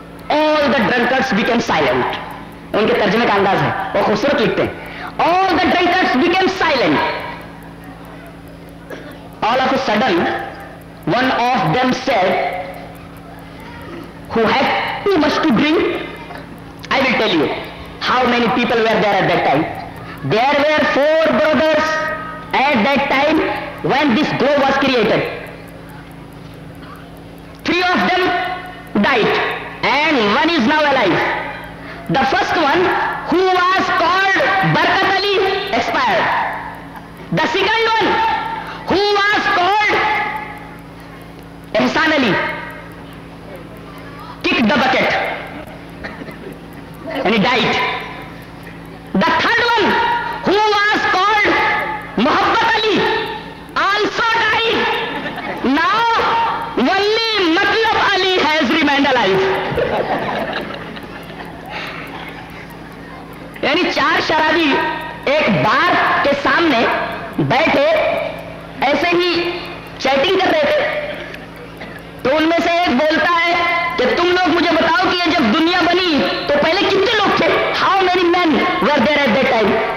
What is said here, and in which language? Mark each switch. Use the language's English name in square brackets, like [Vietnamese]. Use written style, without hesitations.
[English] All the drunkards became silent. [Urdu] ان کے ترجمے کا انداز ہے, وہ خوبصورت لکھتے ہیں. [English] All the drunkards became silent. All of a sudden, one of them said, who had too much to drink. I will tell you how many people were there at that time. There were four brothers at that time when this globe was created. Three of them died and one is now alive. The first one, who was called Barkat Ali, expired. The second one, who was called Ehsan Ali, kicked the bucket and he died. The third one, who was called Mohabbat Ali, also died. Now only Matlab Ali has remained alive. [Urdu] یعنی چار شرابی ایک بار کے سامنے بیٹھے ایسے ہی cheating کر رہے تھے, تو ان میں سے ایک بولتا ہے کہ تم لوگ مجھے بتاؤ کہ یہ جب دنیا بنی تو پہلے کتنے لوگ تھے, [English] How many men were there at that time.